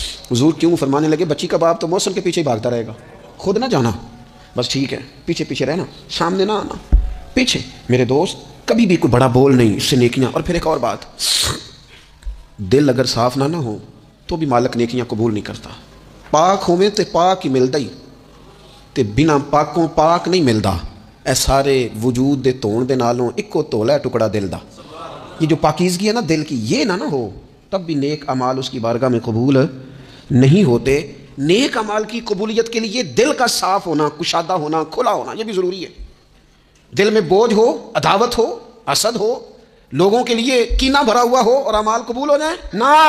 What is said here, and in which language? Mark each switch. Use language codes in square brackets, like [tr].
[ur] حضور کیوں؟ فرمانے لگے بچی کا باپ تو موسم کے پیچھے ہی بھاگتا رہے گا, خود نہ جانا, بس ٹھیک ہے پیچھے پیچھے رہنا, سامنے نہ آنا, پیچھے. میرے دوست کبھی بھی کوئی بڑا بول نہیں, اس سے نیکیاں. اور پھر ایک اور بات, دل اگر صاف نہ ہو تو بھی مالک نیکیاں قبول نہیں کرتا. [pa] پاک ہوئے تے پاک ہی ملتا ہی, تے بنا پاکوں پاک نہیں ملتا. اے سارے وجود دے تون دے نالوں اکو تولا ہے ٹکڑا دل دا. [ur] یہ جو پاکیزگی ہے نا دل کی, یہ نہ ہو تب بھی نیک اعمال اس کی بارگاہ میں قبول نہیں ہوتے. نیک اعمال کی قبولیت کے لیے دل کا صاف ہونا, کشادہ ہونا, کھلا ہونا یہ بھی ضروری ہے. دل میں بوجھ ہو, عداوت ہو, حسد ہو, لوگوں کے لیے کینہ بھرا ہوا ہو اور اعمال قبول ہو جائیں نہ.